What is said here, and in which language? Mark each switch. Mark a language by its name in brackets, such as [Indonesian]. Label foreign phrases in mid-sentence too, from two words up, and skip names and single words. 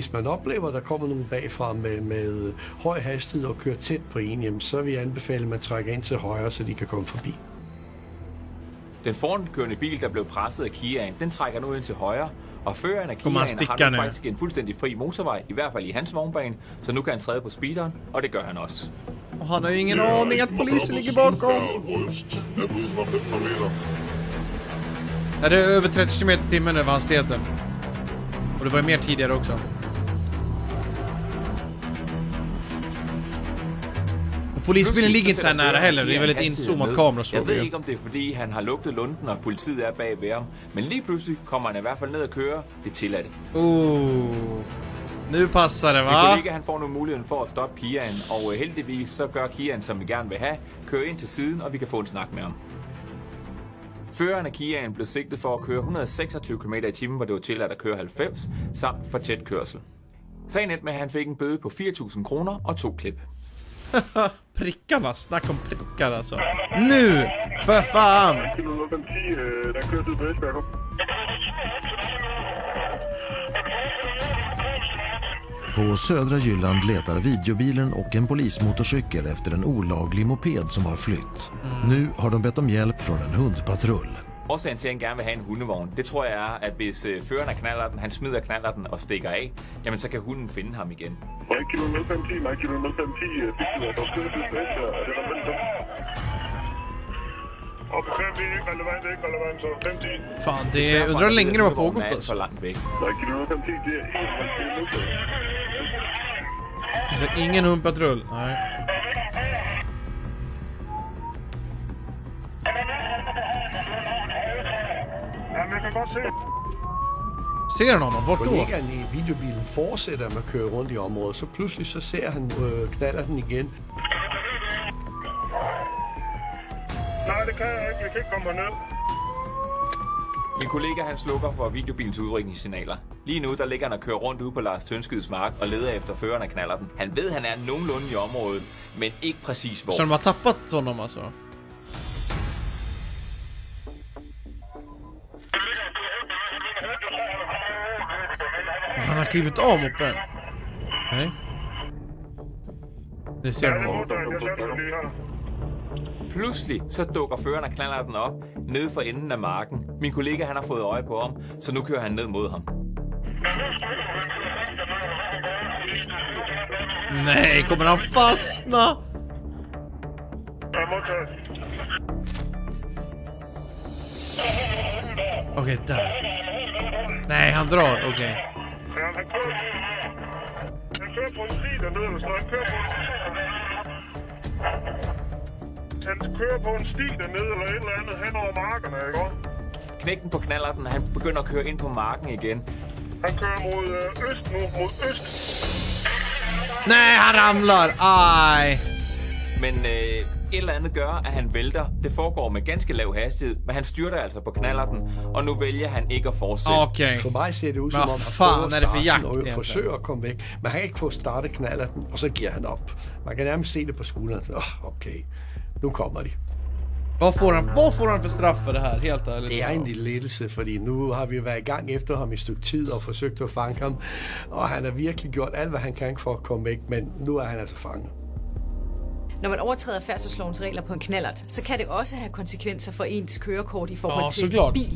[Danish] Hvis man oplever, at der kommer nogen bagfra med høj hastighed og kører tæt på en, jamen, så vil jeg anbefale, at man trækker ind til højre, så de kan komme forbi. Den forankørende bil, der blev presset af Kiaen, den trækker nu ind til højre, og føreren af Kiaen har nu faktisk en fuldstændig fri motorvej, i hvert fald i hans vognbane, så nu kan han træde på speederen, og det gør han også. [Swedish] Och han har ingen aning att polisen ligger bakom. Ja, det är över 30 km i timmen över hastigheten. Och det var ju mer tidigare också. Och polisbilen ligger inte så nära heller. Det är väldigt inzoomat kamera så. [Danish] Jeg ved ikke, om det er fordi, han har lugtet lunden, og politiet er bag ved ham. Men lige pludselig kommer han i hvert fald ned og kører. Det tilladte. [Swedish] Nu passar det, va? [Danish] Min kollega, han får nu muligheden for at stoppe Kiaen, og heldigvis så gør Kiaen, som vi gerne vil have, kører ind til siden, og vi kan få en snak med ham. Føreren af Kiaen blev sigtet for at køre 126 km i timen, hvor det var tilladt at køre 90, samt for tæt kørsel. Sagen endte med, at han fik en bøde på 4.000 kroner og 2 klip. [Swedish] Prickarna, snacka om prickar alltså. Nu! För fan! På södra Jylland letar videobilen och en polismotorcykel efter en olaglig moped som har flytt. Nu har de bett om hjälp från en hundpatrull. [Danish] Årsagen til, at han gerne vil have en hundevogn, det tror jeg er, at hvis føreren af knallerten, han smider knallerten og stikker af, jamen så kan hunden finde ham igen. [Swedish] Fan, det undrar hur länge det var pågått alltså. [Danish] Så langt væk. [Swedish] Så ingen hundpatrull, nej. [Danish] kan godt se. [Swedish] Ser han honom? Vart då? [Danish] Kollegaen i videobilen fortsætter med at køre rundt i området, så pludselig så ser han knaller den igen. Nej, det kan jeg ikke. Jeg kan ikke komme herned. Min kollega han slukker for videobilens udrykningssignaler. Lige nu der ligger han og kører rundt ude på Lars Tønskyds mark og leder efter føreren af knallerten. Han ved, han er nogenlunde i området, men ikke præcis hvor. [Swedish] Så de har tappat honom alltså? Han har klivit av moppen. [Danish] Nej. Det ser du. Jeg satser lige her. Pludselig så dukker føreren af knallerten op nede for enden af marken. Min kollega han har fået øje på ham, så nu kører han ned mod ham. [Swedish] Nej, kommer han fastna? Okej, där. Nej, han drar. Okej. [Danish] Han kører på en sti dernede, eller sådan. Han kører på en sti dernede, eller et eller andet hen over markerne, ikke også? Knægten på knallerten, han begynder at køre ind på marken igen. Han kører mod øst nu, mod øst. [Swedish] Nej, han ramlar. Ej. [Danish] Men et eller andet gør, at han vælter. Det foregår med ganske lav hastighed, men han styrter altså på knallerten, og nu vælger han ikke at fortsætte. Okay. For mig ser det ud som om, han forsøger at komme væk, men han kan ikke få startet knallerten, og så giver han op. Man kan nærmest se det på skulderen. Okay, nu kommer de. [Swedish] Vad får han för straff för det här? Helt ärligt. [Danish] Det er en lille lettelse, fordi nu har vi været i gang efter ham i et stykke tid og forsøgt at fange ham, og han har virkelig gjort alt, hvad han kan for at komme væk, men nu er han altså fanget. Når man overtræder færdselslovens regler på en knallert, så kan det også have konsekvenser for ens kørekort i forhold til bil.